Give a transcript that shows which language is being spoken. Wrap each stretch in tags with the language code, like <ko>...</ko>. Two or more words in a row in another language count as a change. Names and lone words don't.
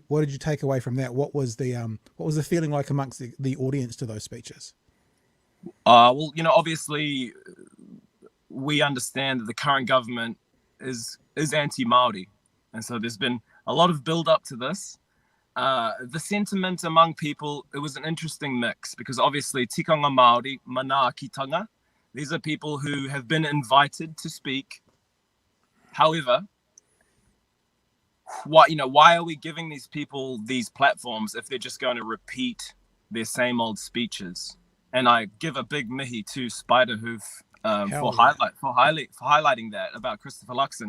<en>What did you take away from that? What was the feeling like amongst the audience to those speeches? Well, you know, obviously we understand that the current government is anti-Māori. And so there's been a lot of build up to this. The sentiment among people, it was an interesting mix, because obviously</en> <mi>tikanga Māori, mana kitanga,</mi> <en>these are people who have been invited to speak. However, why are we giving these people these platforms if they're just going to repeat their same old speeches? And I give a big mihi to Spiderhoof for highlighting that about Christopher Luxon.</en>